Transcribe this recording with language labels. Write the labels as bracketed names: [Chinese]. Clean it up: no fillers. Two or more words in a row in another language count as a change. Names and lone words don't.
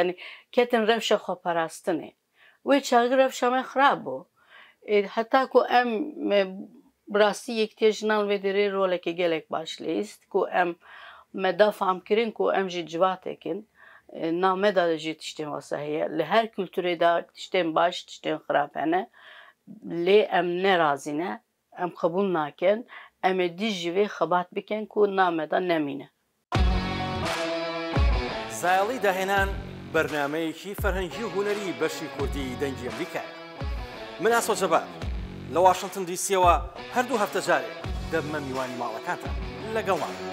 [Kurdish] yani ketin rewşa xweparastinê wê çaxî rewşa me xirab bû heta ku em bi rastî yekitiya jinan vê derê rolekê gelek baş lêst ku em me da fehm kirin ku em jî ciwatekin nameda de jî tiştên wasa heye li her kültürê de tiştên baş tiştên xirab hene lê em nerazî ne em qebûl nakin em ê dî jî vê xebat bikin ku nameda nemîne. [Central Kurdish] زایڵی داهێنان بەرنامەیەکی فەرهەنگی و هونەری بەشی کوردی دەنگی ئەمریکایە. من ئاسۆ جەبار لە واشنگتن دیسیەوە هەردوو هەفتە جارێک دەبمە میوانی ماڵەکانتان لەگەڵمان.